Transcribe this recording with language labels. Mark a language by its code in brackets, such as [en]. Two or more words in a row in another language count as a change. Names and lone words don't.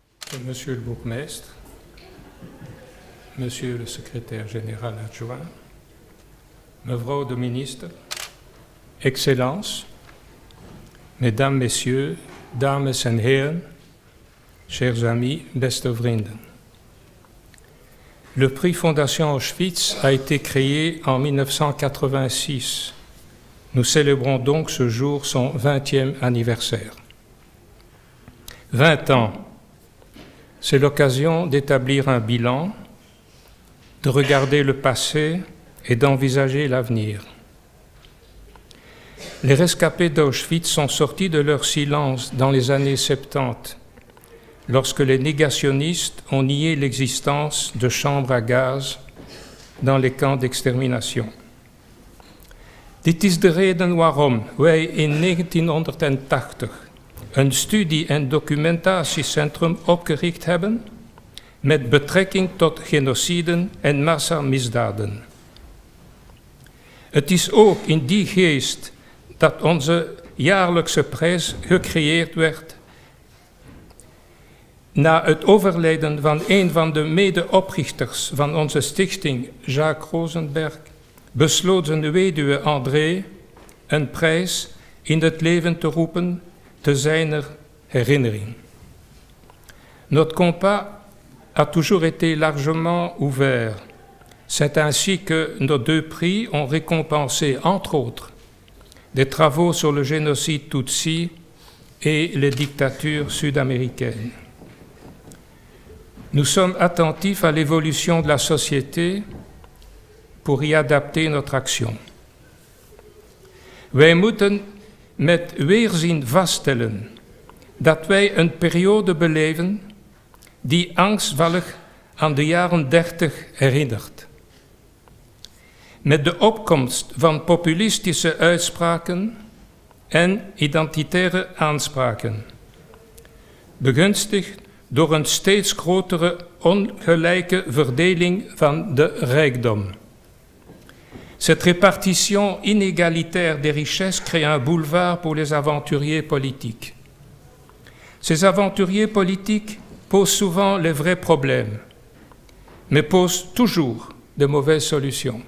[fr] Monsieur le bourgmestre, Monsieur le secrétaire général adjoint, [nl] mevrouw de minister, [fr] Excellences, Mesdames, Messieurs, [nl] dames en heren, [fr] chers amis, [nl] beste vrienden. [fr] Le prix Fondation Auschwitz a été créé en 1986. Nous célébrons donc ce jour son 20e anniversaire. 20 ans, c'est l'occasion d'établir un bilan, de regarder le passé et d'envisager l'avenir. Les rescapés d'Auschwitz sont sortis de leur silence dans les années 70, lorsque les négationnistes ont nié l'existence de chambres à gaz dans les camps d'extermination. [nl] Dit is de reden waarom wij in 1980 een studie- en documentatiecentrum opgericht hebben met betrekking tot genociden en massamisdaden. Het is ook in die geest dat onze jaarlijkse prijs gecreëerd werd na het overlijden van een van de medeoprichters van onze stichting, Jacques Rosenberg, besloot zijn weduwe André een prijs in het leven te roepen te zijner herinnering. [fr] Notre combat a toujours été largement ouvert. C'est ainsi que nos deux prix ont récompensé, entre autres, des travaux sur le génocide Tutsi et les dictatures sud-américaines. Nous sommes attentifs à l'évolution de la société pour y adapter notre action. [nl] Wij moeten met weerzin vaststellen dat wij een periode beleven die angstvallig aan de jaren 30 herinnert. Met de opkomst van populistische uitspraken en identitaire aanspraken, begunstigd door een steeds grotere ongelijke verdeling van de rijkdom. [fr] Cette répartition inégalitaire des richesses crée un boulevard pour les aventuriers politiques. Ces aventuriers politiques posent souvent les vrais problèmes, mais posent toujours de mauvaises solutions.